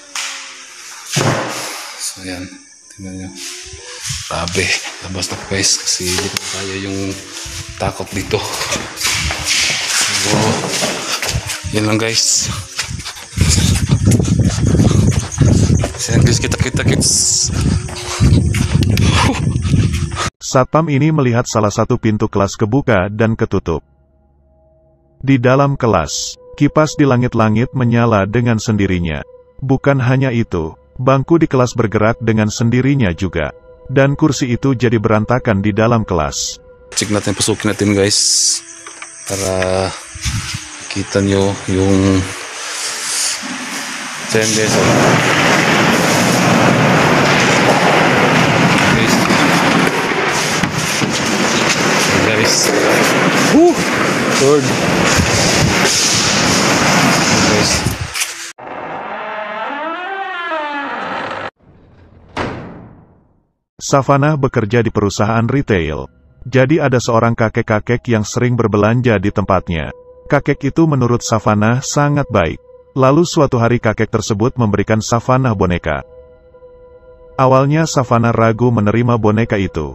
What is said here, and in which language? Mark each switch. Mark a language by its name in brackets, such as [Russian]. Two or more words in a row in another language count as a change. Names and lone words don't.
[Filipino] So, yan. Tingnan nyo. Grabe. Labas na guys. Kasi hindi ko kaya yung takot dito. So, yan lang guys. So, yan guys. Kita-kita guys. [Indonesian] Satpam ini melihat salah satu pintu kelas kebuka dan ketutup. Di dalam kelas, kipas di langit-langit menyala dengan sendirinya. Bukan hanya itu, bangku di kelas bergerak dengan sendirinya juga. Dan kursi itu jadi berantakan di dalam kelas. [Filipino] Cek natin, pasukin natin guys. Para kita nyo yung... So yan guys. Guys. Woo! Lord. Guys. [Indonesian] Savannah bekerja di perusahaan retail. Jadi ada seorang kakek-kakek yang sering berbelanja di tempatnya. Kakek itu menurut Savannah sangat baik. Lalu suatu hari kakek tersebut memberikan Savannah boneka. Awalnya Savannah ragu menerima boneka itu.